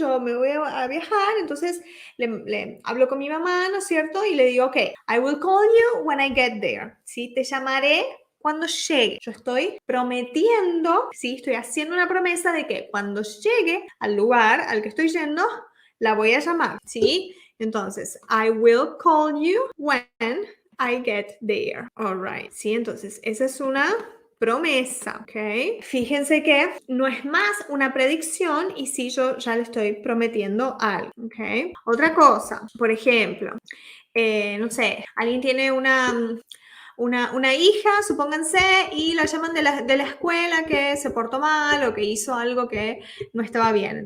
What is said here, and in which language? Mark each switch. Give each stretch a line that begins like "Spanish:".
Spanish: Yo me voy a viajar, entonces le hablo con mi mamá, ¿no es cierto? Y le digo,
English: ok, I will call you when I get there, ¿sí?
Spanish: Te llamaré cuando llegue. Yo estoy prometiendo, sí, estoy haciendo una promesa de que cuando llegue al lugar al que estoy yendo, la voy a llamar, ¿sí?
English: Entonces, I will call you when I get there. All right, ¿sí?
Spanish: Entonces, esa es una promesa, ¿ok? Fíjense que no es más una predicción y sí, yo ya le estoy prometiendo algo, ¿ok? Otra cosa, por ejemplo, no sé, alguien tiene una hija, supónganse, y la llaman de la escuela que se portó mal o que hizo algo que no estaba bien.